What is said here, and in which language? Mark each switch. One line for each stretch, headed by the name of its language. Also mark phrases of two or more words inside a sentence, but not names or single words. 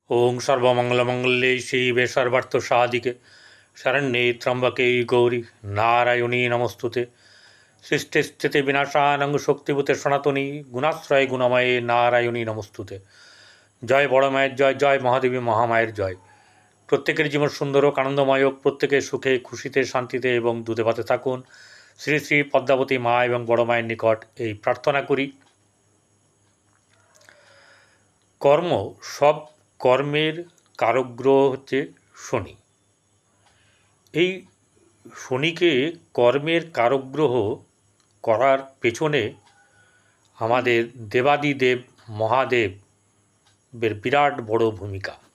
Sanskrit: ओं सर्वमंगलमंगल्ये शिवे सर्वार्थसाधिके शरण्ये त्र्यंबके गौरी नारायणी नमस्तुते सृष्टि स्थिति विनाशानं शक्तिभूते सनातनी गुणाश्रय गुणमये नारायणी नमस्तुते।
Bangla: জয় বড় মায়ের জয়, জয় মহাদেবী মহামায়ের জয়। প্রত্যেকের জীবন সুন্দর হোক আনন্দময় হোক, প্রত্যেকে সুখে খুশিতে শান্তিতে এবং দুধে ভাতে থাকুন। শ্রী শ্রী পদ্মাবতী মা এবং বড় মায়ের নিকট এই প্রার্থনা করি। কর্ম সব কর্মের কারক গ্রহ হচ্ছে শনি। এই শনিকে কর্মের কারক গ্রহ করার পেছনে আমাদের দেবাদিদেব মহাদেবের বিরাট বড় ভূমিকা।